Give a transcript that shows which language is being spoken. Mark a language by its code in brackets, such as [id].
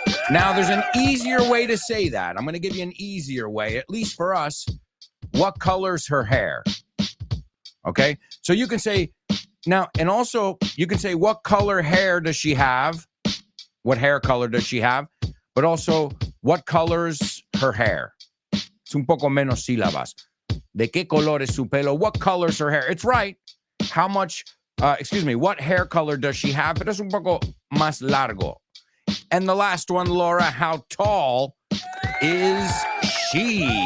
[en] Now, there's an easier way to say that. I'm going to give you an easier way, at least for us. What color's her hair? Okay? So you can say, now, and also you can say, what color hair does she have? What hair color does she have? But also, what color's her hair? [es] Es un poco menos sílabas. ¿De qué color es su pelo? [en] What color's her hair? It's right. How much, what hair color does she have? [es] Pero es un poco más largo. [en] And the last one, Laura, how tall is she?